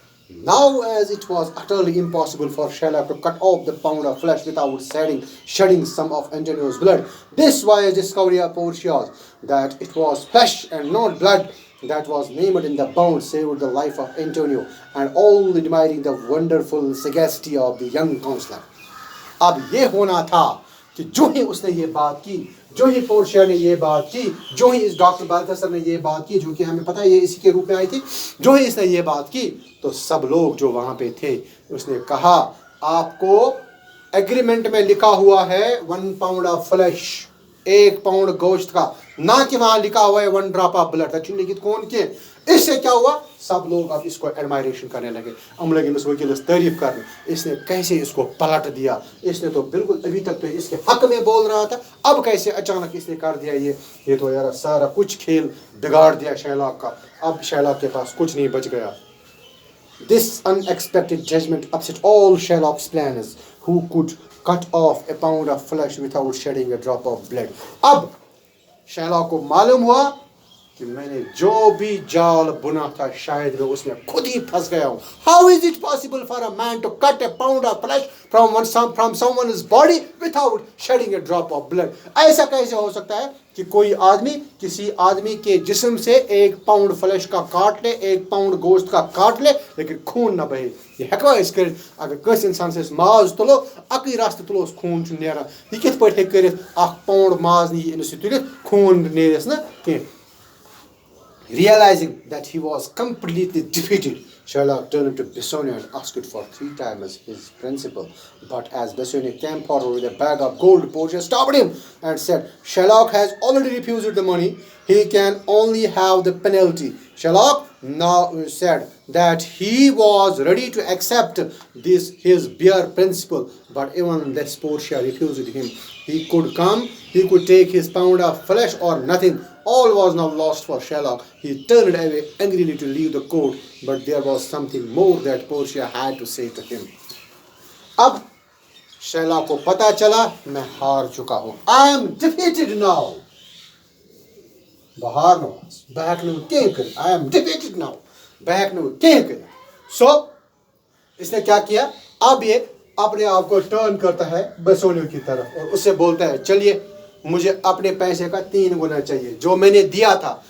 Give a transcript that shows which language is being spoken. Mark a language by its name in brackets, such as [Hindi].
[English] Now, as it was utterly impossible for Shylock to cut off the pound of flesh without shedding some of Antonio's blood, this wise discovery of Portia's that it was flesh and not blood that was named in the bond saved the life of Antonio, and all admiring the wonderful sagacity of the young counselor. [Urdu] اب یہ ہونا تھا کہ جو ہی اس نے یہ بات کی, جو ہی پورشیا نے یہ بات کی, جو ہی اس ڈاکٹر بالتھسر نے یہ بات کی, جو کہ ہمیں پتہ ہے یہ اسی کے روپ میں آئی تھی, جو ہی اس نے یہ بات کی, تو سب لوگ جو وہاں پہ تھے, اس نے کہا آپ کو ایگریمنٹ میں لکھا ہوا ہے 1 پاؤنڈ آف فلیش, 1 پاؤنڈ گوشت کا, نہ کہ وہاں لکھا ہوا ہے 1 ڈراپ آف بلڈ. [Kashmiri] تک لکھت کون کے. [Urdu] اس سے کیا ہوا, سب لوگ اب اس کو ایڈمائریشن کرنے لگے, ہم لگے اس وکیل تعریف کرنے, اس نے کیسے اس کو پلٹ دیا, اس نے تو بالکل ابھی تک تو اس کے حق میں بول رہا تھا, اب کیسے اچانک اس نے کر دیا یہ تو یار سارا کچھ کھیل بگاڑ دیا شیلاک کا, اب شیلاک کے پاس کچھ نہیں بچ گیا. [English] This unexpected judgment upset all Shylock's plans, who could cut off a pound of flesh without shedding a drop of blood. [Urdu] اب شیلاک کو معلوم ہوا کہ میں نے جو بھی جال بنا تھا شاید میں اس میں خود ہی پھنس گیا ہوں. [English] How is it possible for a man to cut a pound of flesh from someone's body without shedding a drop of blood? [Urdu] ایسا کیسے ہو سکتا ہے کہ کوئی آدمی کسی آدمی کے جسم سے 1 پاؤنڈ فلیش کا کاٹ لے, 1 پاؤنڈ گوشت کا کاٹ لے, لیکن خون نہ بہے. [Kashmiri] یہ ہیکوا أسۍ کٔرِتھ؟ اگر کٲنٛسہِ انسان سے ماز تُلو, اَکٕے رستہٕ تُلوس خوٗن چھُ نیران. یہِ کِتھ پٲٹھۍ ہیٚکہِ کٔرِتھ؟ 1 پاؤنڈ ماز نِیہِ أمِس یہِ تُلِتھ, خوٗن نیرٮ۪س نہٕ کینٛہہ. [English] Realizing that he was completely defeated, Shylock turned to Bassanio and asked for 3 times his principal. But as Bassanio came forward with a bag of gold, Portia stopped him and said, Shylock has already refused the money. He can only have the penalty. Shylock now said that he was ready to accept this his bare principle, but even this Portia refused him. He could come, he could take his pound of flesh or nothing. All was now lost for Shylock. He turned away angrily to leave the court, but there was something more that Portia had to say to him. [Urdu] اب شیلاک کو پتا چلا میں ہار چکا ہوں. [English] I am defeated now. [Kashmiri] بہار نو بہک نو کہیں کر. [English] I am defeated now. [Kashmiri] بہک نو کہیں کر. [Urdu] سو اس نے کیا کیا, اب یہ اپنے آپ کو ٹرن کرتا ہے بسونیو کی طرف اور اس سے بولتا ہے چلیے مجھے اپنے پیسے کا 3 گنا چاہیے جو میں نے دیا تھا.